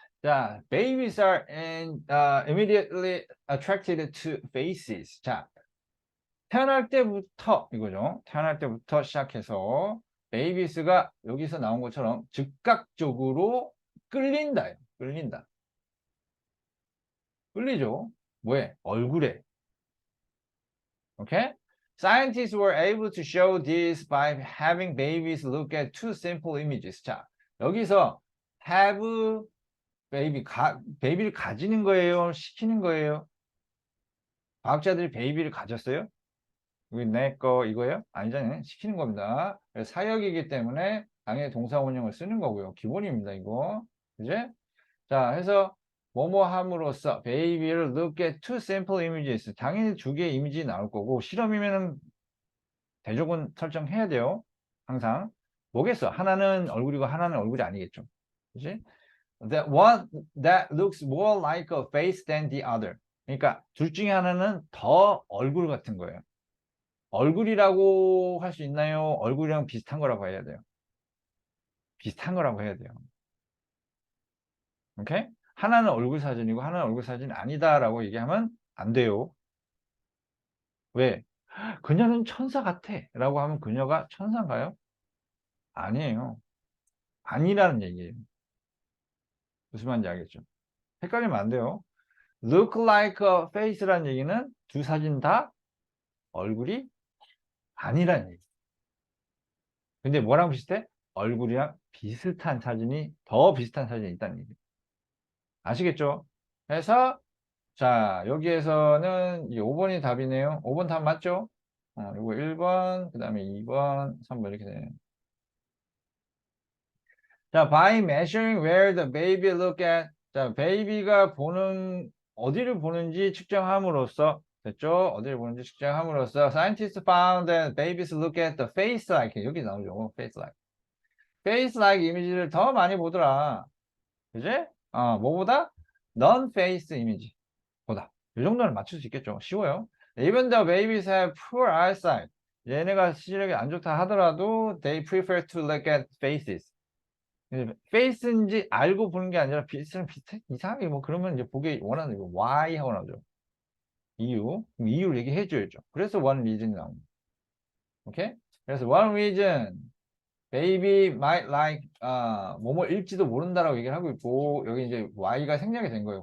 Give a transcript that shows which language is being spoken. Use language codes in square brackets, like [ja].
[en] 자, babies are immediately attracted to faces. [ko] 자, 태어날 때부터 이거죠. 태어날 때부터 시작해서 베이비스가 여기서 나온 것처럼 즉각적으로 끌린다. 끌리죠. 뭐에? 얼굴에. 오케이? [en] Scientists were able to show this by having babies look at two simple images. [ko] 자, 여기서 have 베이비를 가지는 거예요? 시키는 거예요? 과학자들이 베이비를 가졌어요? 여기 내 거 이거예요? 아니잖아요. 시키는 겁니다. 사역이기 때문에 당연히 동사 원형을 쓰는 거고요. 기본입니다, 이거. 그제? 자, 해서 뭐뭐 함으로써 [en] baby를 look at two sample images. [ko] 당연히 두 개의 이미지 나올 거고 실험이면은 대조군 설정해야 돼요. 항상. 뭐겠어? 하나는 얼굴이고 하나는 얼굴이 아니겠죠. 그치? [en] That one that looks more like a face than the other. [ko] 그러니까 둘 중에 하나는 더 얼굴 같은 거예요. 얼굴이라고 할 수 있나요? 얼굴이랑 비슷한 거라고 해야 돼요. 비슷한 거라고 해야 돼요. 오케이? 하나는 얼굴 사진이고 하나는 얼굴 사진이 아니다라고 얘기하면 안 돼요. 왜? 그녀는 천사 같아 라고 하면 그녀가 천사인가요? 아니에요. 아니라는 얘기예요. 무슨 말인지 알겠죠? 헷갈리면 안 돼요. Look like a face라는 얘기는 두 사진 다 얼굴이 아니라는 얘기. 근데 뭐랑 비슷해? 얼굴이랑 비슷한 사진이 더 비슷한 사진이 있다는 얘기. 아시겠죠? 그래서 자 여기에서는 이 5번이 답이네요. 5번 답 맞죠? 이거 1번, 그 다음에 2번, 3번 이렇게 되네요. [en] 자, by measuring where the baby look at. [ko] 자, 베이비가 보는, 어디를 보는지 측정함으로써, 됐죠? 어디를 보는지 측정함으로써, [en] scientists found that babies look at the face like, [ko] 여기 나오죠. [en] face like. [ko] face like 이미지를 더 많이 보더라. 그지? 뭐보다? non-face 이미지. 보다. 이 정도는 맞출 수 있겠죠. 쉬워요. [en] Even though babies have poor eyesight. [ko] 얘네가 시력이 안 좋다 하더라도, [en] they prefer to look at faces. [ko] 페이스인지 알고 보는 게 아니라 비슷해 이상하게 뭐 그러면 이제 보기 원하는 거 why 하고 나오죠. 이유. 그럼 이유를 얘기해 줘야죠. 그래서 one reason이 나옵니다. 오케이? 그래서 one reason baby might like 뭐뭐일지도 모른다라고 얘기를 하고 있고 여기 이제 y가 생략이 된 거예요.